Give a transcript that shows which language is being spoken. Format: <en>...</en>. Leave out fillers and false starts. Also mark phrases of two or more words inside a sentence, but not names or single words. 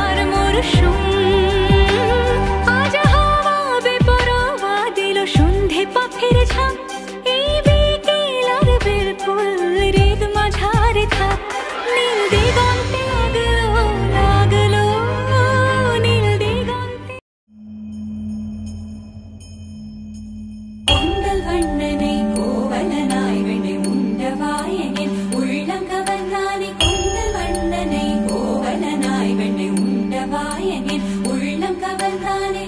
<bn>আজ হাওয়া বেপরোয়া দিল সন্ধে পাখির ঝাঁক, এই বিকেল আর বেল ফুল হৃদ মাঝারে থাক। নীল দিগন্তে লাগলো লাগলো, নীল দিগন্তে।</bn> <ta>பொங்கல் வண்ணனை கோவலனாய் வெண்ணை உண்டவாயனில் உள்ளம் கவர்ந்தானே, பொங்கல் வண்ணனை கோவலனாய் வெண்ணை உண்டவாயனில் உள்ளம் கவர்ந்தானே.</ta>